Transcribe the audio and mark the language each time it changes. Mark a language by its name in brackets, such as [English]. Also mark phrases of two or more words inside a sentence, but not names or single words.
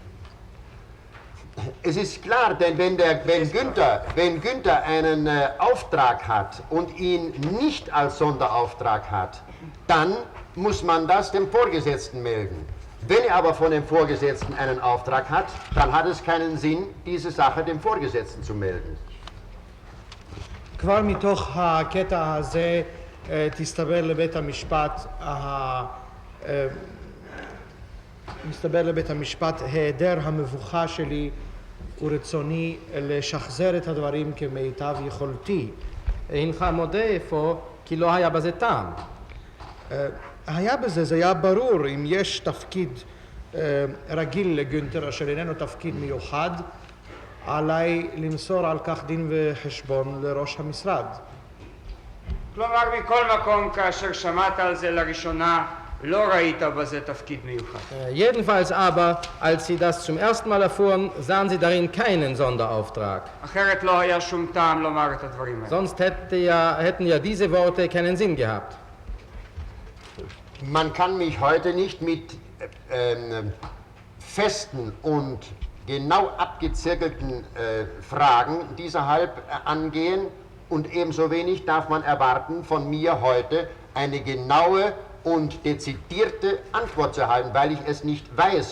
[German] Es ist klar, denn wenn Günther einen Auftrag hat und ihn nicht als Sonderauftrag hat, dann muss man das dem Vorgesetzten melden. Wenn er aber von dem Vorgesetzten einen Auftrag hat, dann hat es keinen Sinn, diese Sache dem Vorgesetzten zu melden. [Hebrew] כבר מתוך הקטע הזה מסתבר לבית המשפט היעדר המבוכה שלי ורצוני לשחזר את הדברים כמיטב יכולתי. הנך מודה אפוא כי לא היה בזה טעם. היה בזה, זה היה ברור. אם יש תפקיד רגיל לגונטר אשר איננו תפקיד מיוחד, עליי למסור על כך דין וחשבון לראש המשרד. כלומר, מכל מקום, כאשר שמעת על זה לראשונה, לא ראית בזה תפקיד מיוחד. [German] Jedenfalls aber, als Sie das zum ersten Mal erfuhren, sahen Sie darin keinen Sonderauftrag. [Hebrew] אחרת לא היה שום טעם לומר את הדברים האלה. [German] Sonst hätten ja diese Worte keinen Sinn gehabt. Man kann mich heute nicht mit festen und genau abgezirkelten Fragen dieserhalb angehen und ebenso wenig darf man erwarten, von mir heute eine genaue und dezidierte Antwort zu erhalten, weil ich es nicht weiß.